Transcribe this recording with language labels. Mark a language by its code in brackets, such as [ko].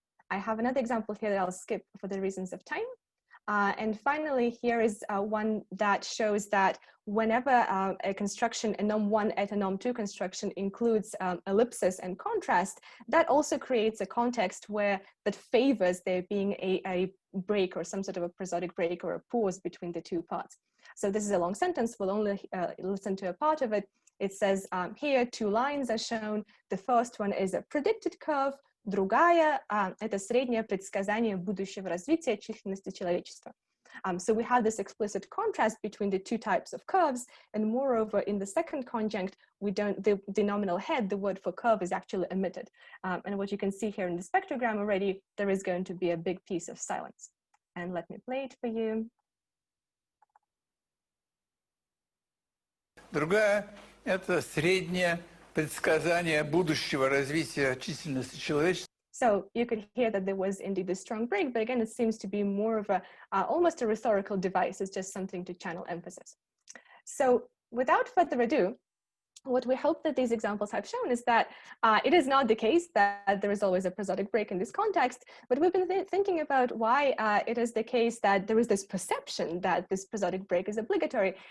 [en] I have another example here that I'll skip for the reasons of time. And finally, here is one that shows that whenever a construction, a num1 eta num2 construction includes ellipsis and contrast, that also creates a context where that favors there being a break or some sort of a prosodic break or a pause between the two parts. So this is a long sentence. We'll only listen to a part of it. It says here, two lines are shown. The first one is a predicted curve. [ru] Другая – это среднее предсказание будущего развития численности человечества. [en] So we have this explicit contrast between the two types of curves, and moreover, in the second conjunct, the nominal head, the word for curve, is actually omitted. And what you can see here in the spectrogram already, there is going to be a big piece of silence. And let me play it for you. [ru] Другая – это среднее предсказание будущего развития численности человечества. [en] So you could hear that there was indeed a strong break, but again, it seems to be more of a almost a rhetorical device. It's just something to channel emphasis. So without further ado, what we hope that these examples have shown is that it is not the case that there is always a prosodic break in this context, but we've been thinking about why it is the case that there is this perception that this prosodic break is obligatory.